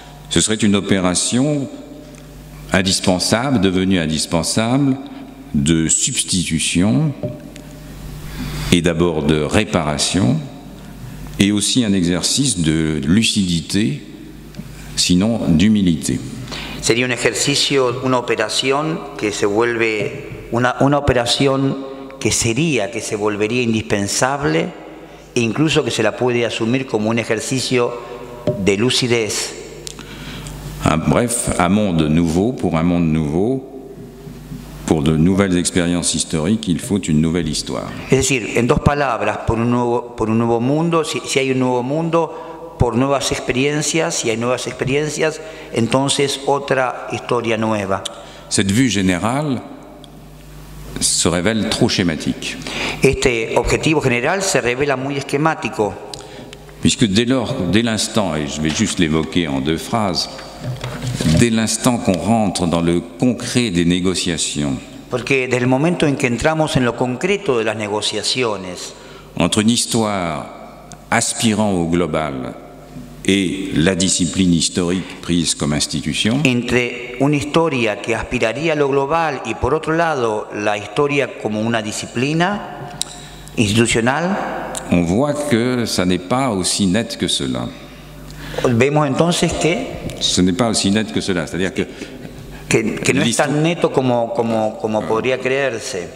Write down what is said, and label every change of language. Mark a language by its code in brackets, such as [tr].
[fr] Ce serait une opération indispensable, devenue indispensable, de substitution et d'abord de réparation, et aussi un exercice de lucidité, sinon d'humilité. [es] Sería un ejercicio, una operación que se vuelve, una operación que se volvería indispensable e incluso que se la puede asumir como un ejercicio de lucidez. [fr] Bref, un monde nouveau, pour un monde nouveau, pour de nouvelles expériences historiques, il faut une nouvelle histoire. [es] Es decir, en dos palabras, por un nuevo mundo, si hay un nuevo mundo, por nuevas experiencias, si hay nuevas experiencias, entonces otra historia nueva. [fr] Cette vue générale se révèle trop schématique. [es] Este objetivo general se revela muy esquemático. [fr] puisque dès l'instant, et je vais juste l'évoquer en 2 phrases, dès l'instant qu'on rentre dans le concret des négociations, [es] Porque desde el momento en que entramos en lo concreto de las negociaciones [fr] entre une histoire aspirant au global et la discipline historique prise comme institution, [es] entre una historia que aspiraría a lo global y por otro lado la historia como una disciplina institucional, [fr] on voit que ça n'est pas aussi net que cela. [es] vemos entonces que [fr] Ce n'est pas aussi net que cela, c'est-à-dire que [es] no es tan neto como podría creerse.